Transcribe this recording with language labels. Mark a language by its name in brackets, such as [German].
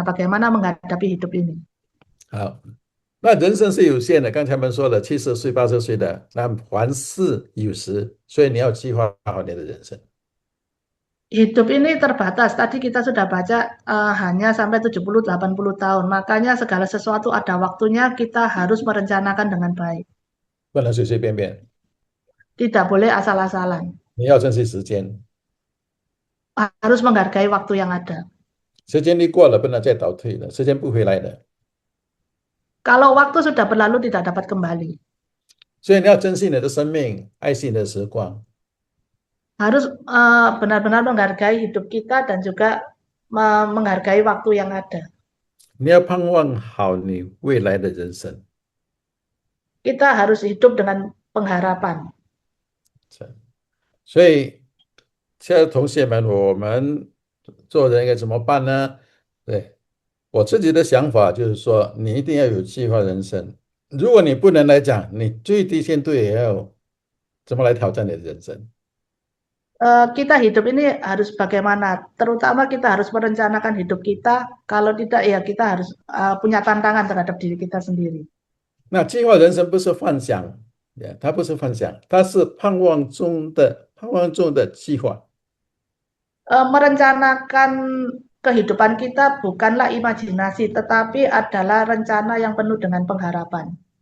[Indonesian] Bagaimana menghadapi hidup ini? [Chinese] 好，那人生是有限的，刚才我们说了，70岁、80岁的，那还是有时，所以你要计划好你的人生。 [Indonesian] Hidup ini terbatas. Tadi kita sudah baca hanya sampai 70-80 tahun. Makanya segala sesuatu ada waktunya, kita harus merencanakan dengan baik. [Chinese] 不能随随便便， [Indonesian] Tidak boleh asal-asalan. [Chinese] 你要珍惜时间， [Indonesian] Harus menghargai waktu yang ada. [Chinese] 时间一过了，不能再倒退了，时间不回来的， [Indonesian] Kalau waktu sudah berlalu tidak dapat kembali. [Chinese] 所以你要珍惜你的生命，爱惜你的时光。 [Indonesian] Harus benar-benar menghargai hidup kita dan juga menghargai waktu yang ada. [Chinese] 你要盼望好你未来的人生。 [Indonesian] Kita harus hidup dengan pengharapan. [Chinese] 所以，亲爱的同学们，我们做人应该怎么办呢？对，我自己的想法就是说，你一定要有计划人生。如果你不能来讲，你最低限度也要怎么来挑战你的人生。 [Indonesian] Kita hidup ini harus bagaimana? Terutama kita harus merencanakan hidup kita. Kalau tidak, ya kita harus punya tantangan terhadap diri kita sendiri. [Chinese] 那计划人生不是幻想，它不是幻想，它是盼望中的计划。 [Indonesian] Merencanakan kehidupan kita bukanlah imajinasi, tetapi adalah rencana yang penuh dengan pengharapan.